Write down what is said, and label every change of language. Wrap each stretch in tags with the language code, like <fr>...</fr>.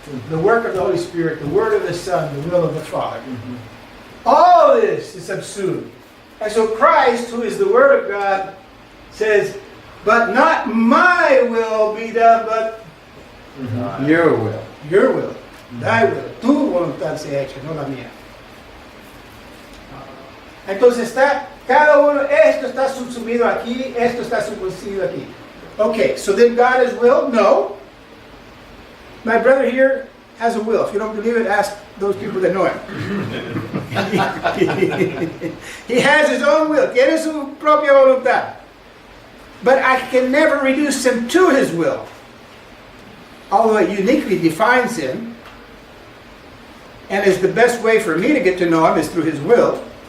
<en>The work of the Holy Spirit, the word of the Son, the will of the Father. All this is subsumed. And so Christ, who is the Word of God, says, but not my will be done, but your will. Your will. Thy will.</en> <es>Tu voluntad sea hecha, no la mía. Entonces cada uno, esto está subsumido aquí, esto está subsumido aquí.</es> <en>Okay, so then God is will? No. My brother here has a will. If you don't believe it, ask those people that know him. He has his own will.</en> <es>Tiene su propia voluntad.</es> <en>But I can never reduce him to his will. Although it uniquely defines him, and is the best way for me to get to know him is through his will.</en>